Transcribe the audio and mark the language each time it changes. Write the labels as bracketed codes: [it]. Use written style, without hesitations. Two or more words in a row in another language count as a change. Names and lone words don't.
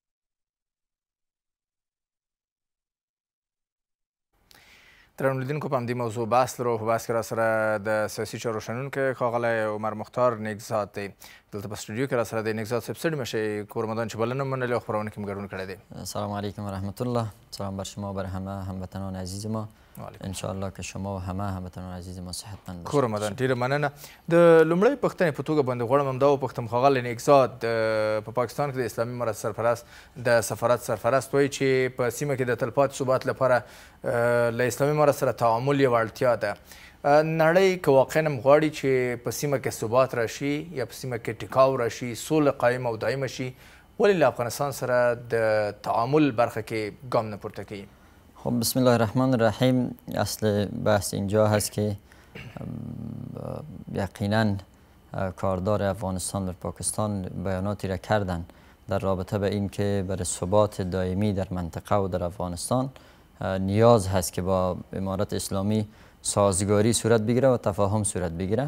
[ps] درنو لیدونکو په همدې موضوع بحث لرو. په بحث کې را سره د سیاسي چارو شنونکی ښاغلی عمر مختار نیکزاد دی. دلته په سټوډیو کې را سره د نیکزاد صاحب ستړي مشئ کورمدان چې بلنه منلې او خپرونه کې مو ګډون کړی دی. [ar] سلام علیکم و رحمت الله. [fa] سلام بر شما و بر همه هموطنان عزیز ما. انشاءالله که شما و همه هموطنان عزیز ما صحتمند باشید. [ps] کورمدان ډېره مننه. د لومړۍ پوښتنې په توګه باندې غواړم همدا وپوښتم ښاغلی نیکزاد، په پاکستان کې د اسلامي امارت سرپرست د سفارت سرپرست وایي چې په سیمه کې د تلپاتې ثبات لپاره له اسلامي امارت سره تعامل یوه اړتیا ده. نړۍ که واقعا هم غواړي چې په سیمه کې ثبات راشي یا په سیمه کې ټیکاو راشي، سوله قایمه او دایمه شي، ولې له افغانستان سره د تعامل برخه کې ګام نه پورته کوي؟ [fa] خب [ar] بسم الله الرحمن الرحیم. [fa] اصل بحث اینجا هست که یقینا کاردار افغانستان و پاکستان بیاناتی را کردن در رابطه به این که برای ثبات دائمی در منطقه و در افغانستان نیاز هست که با امارت اسلامی سازگاری صورت بگیره و تفاهم صورت بگیره.